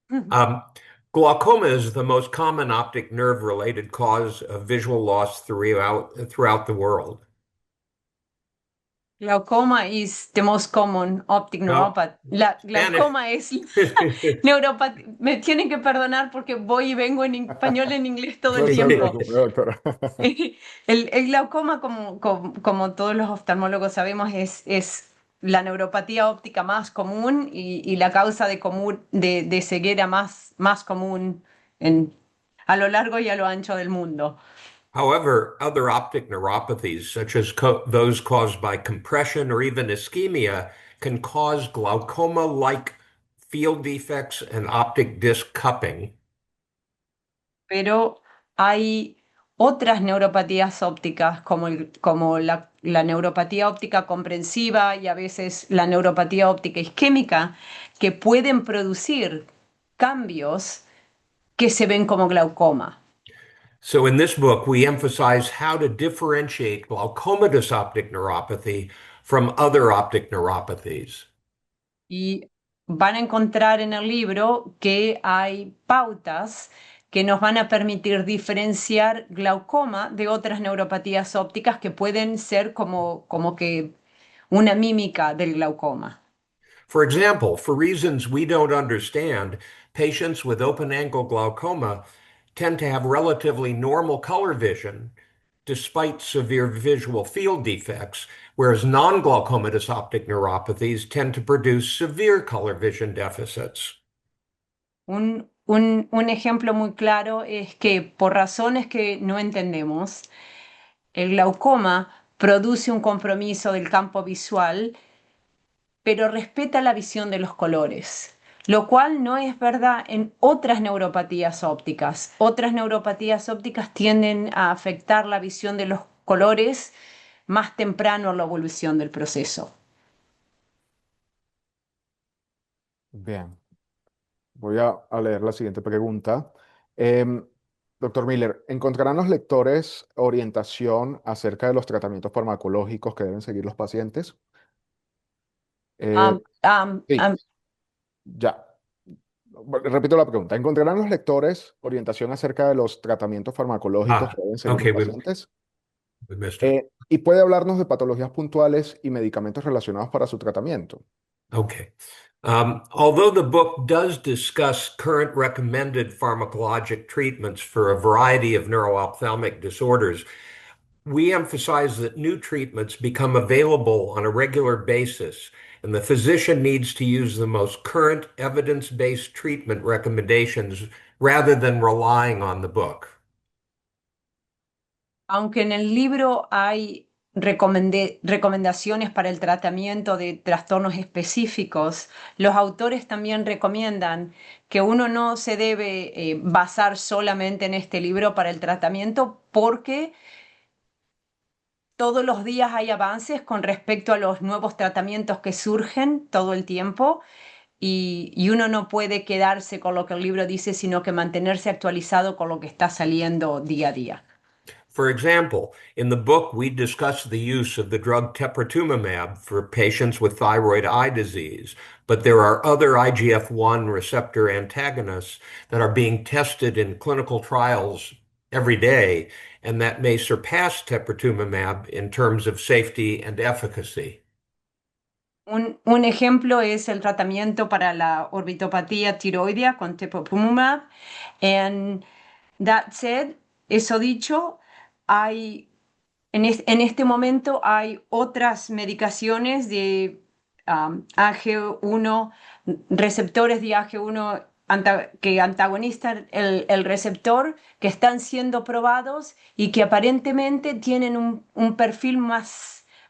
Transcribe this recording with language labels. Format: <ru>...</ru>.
<en>Um, Glaucoma is the most common optic nerve-related cause of visual loss throughout the world. Glaucoma is the most common optic No, neuropathy. Spanish.</en> <es>Glaucoma es neuropatía. Me tienen que perdonar porque voy y vengo en español en inglés todo el No se tiempo. preocupe, doctora. El glaucoma, como todos los oftalmólogos sabemos, es la neuropatía óptica más común y la causa de ceguera más común a lo largo y a lo ancho del mundo.</es> <en>However, other optic neuropathies, such as those caused by compression or even ischemia, can cause glaucoma-like field defects and optic disc cupping.</en> <es>Pero hay otras neuropatías ópticas, como la neuropatía óptica comprensiva y a veces la neuropatía óptica isquémica, que pueden producir cambios que se ven como glaucoma.</es> <en>So in this book, we emphasize how to differentiate glaucomatous optic neuropathy from other optic neuropathies.</en> <es>Y van a encontrar en el libro que hay pautas que nos van a permitir diferenciar glaucoma de otras neuropatías ópticas que pueden ser como que una mímica del glaucoma.</es> <en>For example, for reasons we don't understand, patients with open-angle glaucoma tend to have relatively normal color vision despite severe visual field defects, whereas non-glaucomatous optic neuropathies tend to produce severe color vision deficits.</en> <es>Un ejemplo muy claro es que por razones que no entendemos, el glaucoma produce un compromiso del campo visual pero respeta la visión de los colores, lo cual no es verdad en otras neuropatías ópticas. Otras neuropatías ópticas tienden a afectar la visión de los colores más temprano en la evolución del proceso. Bien, voy a leer la siguiente pregunta. Em, Doctor Miller, ¿encontrarán los lectores orientación acerca de los tratamientos farmacológicos que deben seguir los pacientes? Eh, Am, am, sí, am, ya. Repito la pregunta. ¿Encontrarán los lectores orientación acerca de los tratamientos farmacológicos Ah, que deben seguir los</es> <en>okay,</en> <es>pacientes?</es> <en>we missed it.</en> <es>¿Y puede hablarnos de patologías puntuales y medicamentos relacionados para su tratamiento?</es> <en>Okay. Although the book does discuss current recommended pharmacologic treatments for a variety of neuroophthalmic disorders, we emphasize that new treatments become available on a regular basis, and the physician needs to use the most current evidence-based treatment recommendations rather than relying on the book.</en> <es>Aunque en el libro hay recomendaciones para el tratamiento de trastornos específicos, los autores también recomiendan que uno no se debe basar solamente en este libro para el tratamiento porque todos los días hay avances con respecto a los nuevos tratamientos que surgen todo el tiempo y uno no puede quedarse con lo que el libro dice, sino que mantenerse actualizado con lo que está saliendo día a día.</es> <en>For example, in the book, we discuss the use of the drug teprotumumab for patients with thyroid eye disease, but there are other IGF-1 receptor antagonists that are being tested in clinical trials every day, and that may surpass teprotumumab in terms of safety and efficacy.</en> <es>Un ejemplo es el tratamiento para la orbitopatía tiroidea con teprotumumab.</es> <en>And that said,</en> <es>eso dicho, hay, en este momento hay otras medicaciones de AG1, receptores de AG1 que antagonizan el receptor, que están siendo probados y que aparentemente tienen un perfil más</es>